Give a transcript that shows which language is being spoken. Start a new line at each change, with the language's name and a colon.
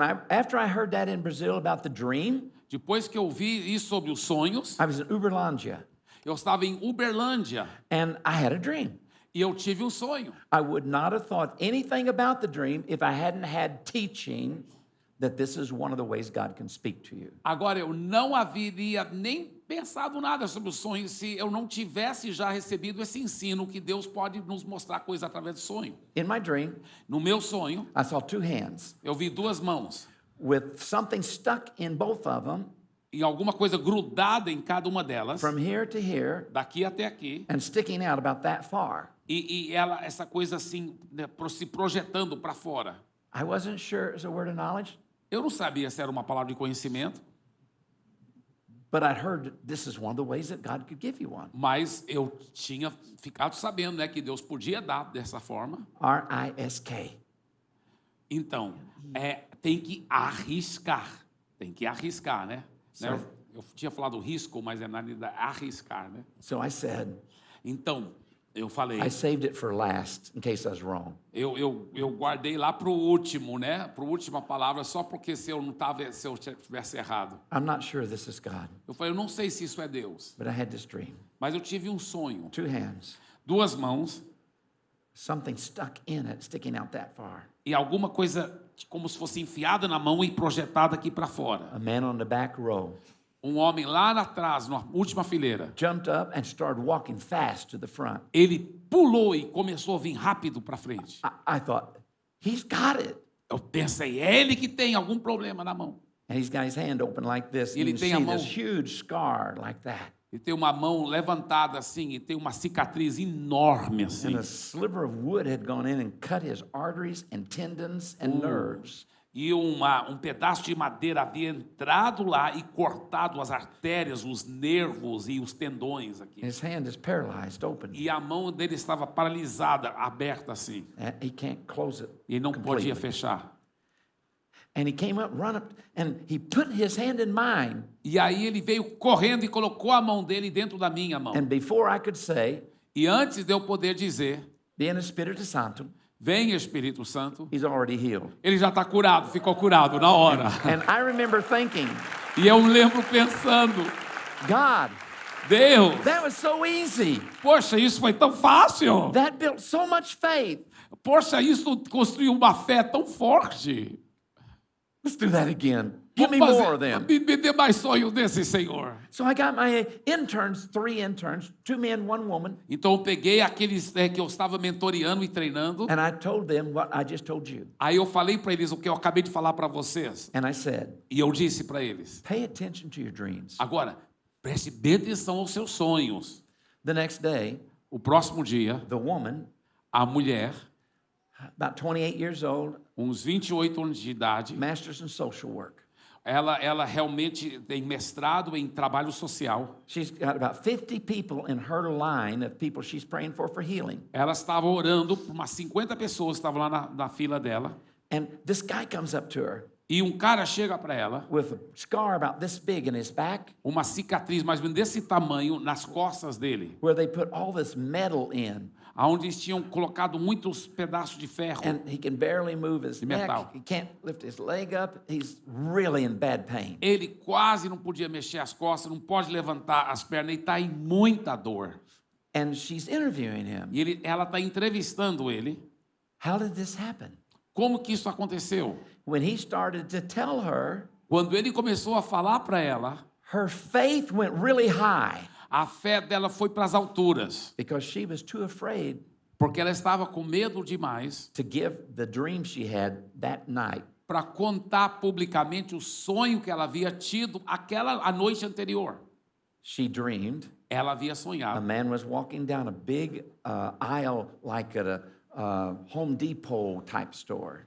English: After I heard that in Brazil about the dream,
Portuguese: Depois que eu vi isso sobre os sonhos,
English: I was in Uberlândia,
Portuguese: eu estava em Uberlândia
English: and I had a dream.
Portuguese: e eu tive um sonho.
English: I would not have thought anything about the dream if I hadn't had teaching that this is one of the ways God can speak to you.
Portuguese: Agora, eu não haveria nem pensado nada sobre o sonho se eu não tivesse já recebido esse ensino que Deus pode nos mostrar coisas através do sonho.
English: In my dream,
Portuguese: No meu sonho,
English: I saw 2 hands
Portuguese: eu vi 2 mãos
English: with something stuck in both of them
Portuguese: e alguma coisa grudada em cada uma delas,
English: from here to here
Portuguese: daqui até aqui,
English: and sticking out about that far.
Portuguese: e essa coisa assim, né, se projetando para fora.
English: I wasn't sure it was a word of knowledge,
Portuguese: Eu não sabia se era uma palavra de conhecimento,
English: but I'd heard this is one of the ways that God could give you one.
Portuguese: mas eu tinha ficado sabendo, né, que Deus podia dar dessa forma.
English: RISK.
Portuguese: Então, tem que arriscar, né? Eu tinha falado risco, mas é na realidade arriscar, né?
English: So I said,
Portuguese: Então, eu falei,
English: I saved it for last in case I was wrong.
Portuguese: eu guardei lá para o último, né? Para a última palavra, só porque se eu tivesse errado.
English: I'm not sure this is God,
Portuguese: Eu falei, eu não sei se isso é Deus,
English: but I had this dream.
Portuguese: mas eu tive um sonho.
English: 2 hands,
Portuguese: 2 mãos
English: something stuck in it, sticking out that far.
Portuguese: e alguma coisa como se fosse enfiada na mão e projetada aqui para fora.
English: A man on the back row
Portuguese: Um homem lá atrás, na última fileira,
English: jumped up and started walking fast to the front.
Portuguese: ele pulou e começou a vir rápido para frente.
English: I thought, he's got it.
Portuguese: Eu pensei, é ele que tem algum problema na mão.
English: And he's got his hand open like this.
Portuguese: Ele
English: You can
Portuguese: tem a
English: see
Portuguese: mão-
English: this huge scar like that.
Portuguese: Ele tem uma mão levantada assim e tem uma cicatriz enorme assim.
English: And a sliver of wood had gone in and cut his arteries and tendons and nerves.
Portuguese: E um pedaço de madeira havia entrado lá e cortado as artérias, os nervos e os tendões aqui.
English: His hand is paralyzed open.
Portuguese: E a mão dele estava paralisada, aberta assim.
English: And he can't close it.
Portuguese: E ele não podia
English: completely.
Portuguese: fechar.
English: And he came up, run up, and he put his hand in mine.
Portuguese: E aí ele veio correndo e colocou a mão dele dentro da minha mão.
English: And before I could say,
Portuguese: E antes de eu poder dizer, viene Espírito Santo, vem Espírito Santo,
English: he's already healed.
Portuguese: ele já está curado, ficou curado na hora.
English: And I remember thinking,
Portuguese: E eu lembro pensando,
English: God,
Portuguese: Deus,
English: that was so easy.
Portuguese: poxa, isso foi tão fácil.
English: That built so much faith.
Portuguese: Poxa, isso construiu uma fé tão forte.
English: Let's do that again. Give me
Portuguese: Vamos
English: more
Portuguese: fazer-
English: then.
Portuguese: me dê mais sonho desse, Senhor.
English: So I got my interns, 3 interns, 2 men, 1 woman,
Portuguese: Então eu peguei aqueles que eu estava mentoreando e treinando.
English: and I told them what I just told you.
Portuguese: Aí eu falei para eles o que eu acabei de falar para vocês.
English: And I said,
Portuguese: E eu disse para eles,
English: pay attention to your dreams.
Portuguese: agora, preste bem atenção aos seus sonhos.
English: The next day,
Portuguese: O próximo dia,
English: the woman,
Portuguese: a mulher,
English: about 28 years old,
Portuguese: uns 28 anos de idade,
English: master's in social work.
Portuguese: ela realmente tem mestrado em trabalho social.
English: She's got about 50 people in her line of people she's praying for healing.
Portuguese: Ela estava orando por umas 50 pessoas que estavam lá na fila dela.
English: And this guy comes up to her
Portuguese: E um cara chega para ela,
English: with a scar about this big in his back
Portuguese: uma cicatriz mais ou menos desse tamanho nas costas dele,
English: where they put all this metal in.
Portuguese: aonde eles tinham colocado muitos pedaços de ferro.
English: And he can barely move his
Portuguese: De
English: neck.
Portuguese: metal.
English: He can't lift his leg up. He's really in bad pain.
Portuguese: Ele quase não podia mexer as costas, não pode levantar as pernas, ele está em muita dor.
English: And she's interviewing him.
Portuguese: E ela está entrevistando ele.
English: How did this happen?
Portuguese: Como que isso aconteceu?
English: When he started to tell her,
Portuguese: Quando ele começou a falar para ela,
English: her faith went really high
Portuguese: a fé dela foi para as alturas,
English: because she was too afraid
Portuguese: porque ela estava com medo demais
English: to give the dream she had that night.
Portuguese: para contar publicamente o sonho que ela havia tido a noite anterior.
English: She dreamed
Portuguese: Ela havia
English: a
Portuguese: sonhado.
English: man was walking down a big aisle like at a Home Depot type store.